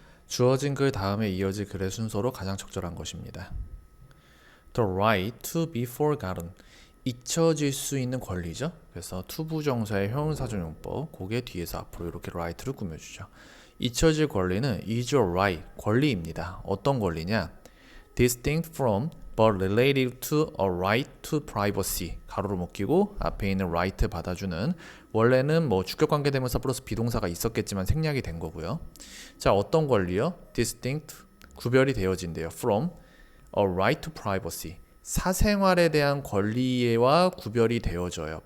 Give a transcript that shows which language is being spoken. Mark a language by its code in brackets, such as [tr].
[ko] 주어진 글 다음에 이어질 글의 순서로 가장 적절한 것입니다. [en] The right to be forgotten. [ko] 잊혀질 수 있는 권리죠. 그래서 투부정사의 형용사전용법, 그게 뒤에서 앞으로 이렇게 right를 꾸며주죠. 잊혀질 권리는 [en] is your right, [ko] 권리입니다. 어떤 권리냐? [en] Distinct from but related to a right to privacy. [ko] 가로로 묶이고 앞에 있는 right 받아주는, 원래는 뭐 주격관계대명사 플러스 비동사가 있었겠지만 생략이 된 거고요. 자, 어떤 권리요? Distinct, 구별이 되어진대요. [en] From a right to privacy. [ko] 사생활에 대한 권리와 구별이 되어져요.